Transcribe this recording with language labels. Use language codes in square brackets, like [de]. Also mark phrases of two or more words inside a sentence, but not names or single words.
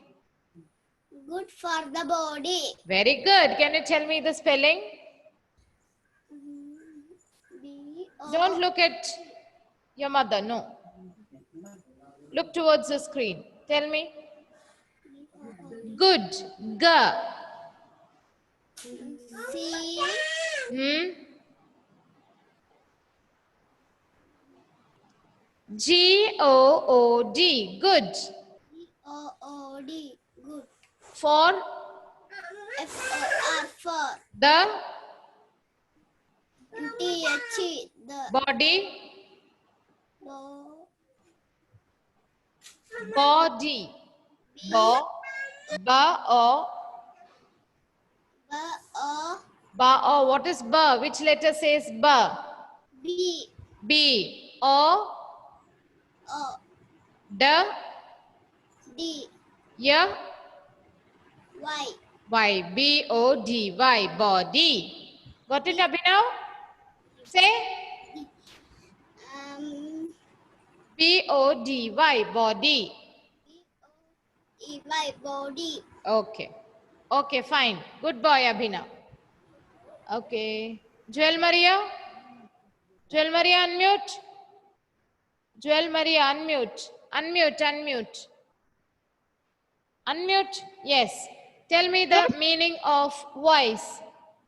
[en] Good for the body. Very good. Can you tell me the spelling? Don't look at your mother. No. Look towards the screen. Tell me. Good. G. C G-O-O-D. Good. O O D. Good. For F O R for. the T H the. body. Bo. Body. Bo. Ba o. B O Ba o. What is ba? Which letter says ba? B B. O. O D. D Y. Y. Y. B-O-D-Y. Body. Got it, Abhinav? Say. B-O-D-Y. Body. E Y body. Okay. Okay, fine. Good boy, Abhinav. Okay. Joel Maria? Joel Maria, unmute. Joel Maria, unmute. Unmute, unmute. Unmute? Yes. Tell me the meaning of wise.